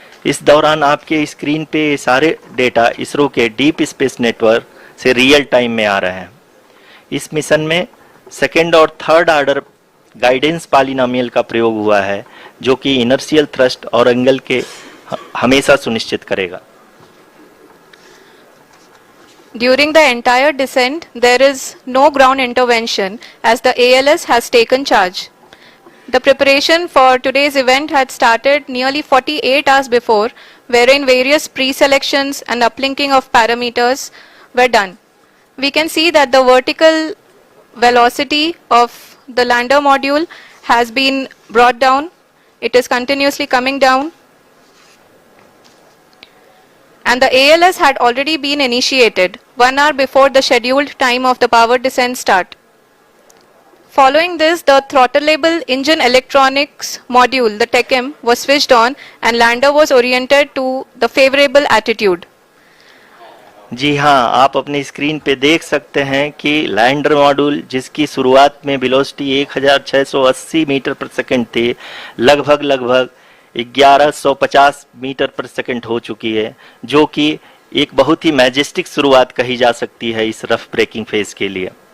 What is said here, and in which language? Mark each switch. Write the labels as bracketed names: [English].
[Hindi] इस दौरान आपके स्क्रीन पे सारे डेटा इसरो के डीप स्पेस नेटवर्क से रियल टाइम में आ रहे हैं। इस मिशन में सेकेंड और थर्ड ऑर्डर गाइडेंस पॉलिनोमियल का प्रयोग हुआ है, जो कि इनर्शियल थ्रस्ट और एंगल के हमेशा सुनिश्चित करेगा। [English] During the entire descent, there is no ground intervention as the ALS has taken charge. The preparation for today's event had started nearly 48 hours before, wherein various pre-selections and uplinking of parameters were done. We can see that the vertical velocity of the lander module has been brought down. It is continuously coming down. And the ALS had already been initiated 1 hour before the scheduled time of the power descent start. Following this, the throttleable engine electronics module, the TECM, was switched on and lander was oriented to the favorable attitude. [Hindi] जी हाँ, आप अपनी screen पे देख सकते हैं कि lander module जिसकी शुरुआत में वेलोसिटी 1680 मीटर पर सेकंड थी, लगभग 1150 मीटर पर सेकंड हो चुकी है, जो कि एक बहुत ही मैजेस्टिक शुरुआत कही जा सकती है इस रफ ब्रेकिंग फेज के लिए।